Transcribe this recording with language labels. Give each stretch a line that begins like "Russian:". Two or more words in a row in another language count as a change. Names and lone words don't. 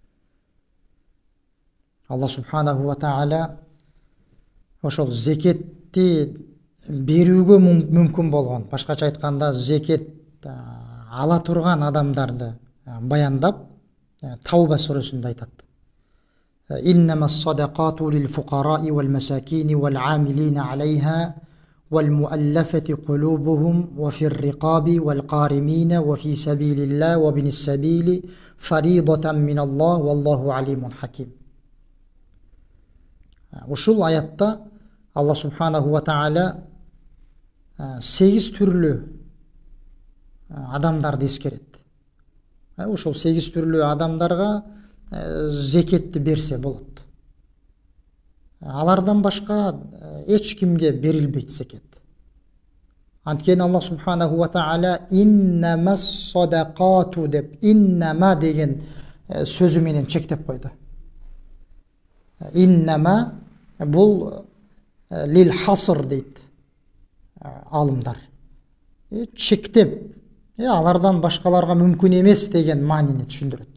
Arabic: الله سبحانه وتعالى
Kyrgyz: ошол зекетти берүүгө мүмкүн болгон, башкача айтканда зекет ала турган адамдарды баяндап Тауба сүрөсүндө айтат.
Arabic: إنما الصدقات للفقراء والمساكين والعاملين عليها والمؤلفة قلوبهم وفي الرقاب والغارمين وفي سبيل الله وابن السبيل فريضة من الله والله عليم حكيم.
Kyrgyz: Ушул аятта
Arabic: الله سبحانه وتعالى
Kyrgyz: 8 түрлүү адамдарды эскерет. Ошол 8 түрлүү адамдарга зекетти берсе болот. Алардан башка эч кимге берилбейт зекет. Анткени
Arabic: الله سبحانه وتعالى إنما الصدقات
Kyrgyz: деп иннама деген сөзү менен чектеп койду. Иннама бул
Arabic: للحصر
Kyrgyz: дейт алымдар. Чектеп, алардан башкаларга мүмкүн эмес деген маанини түшүндүрөт.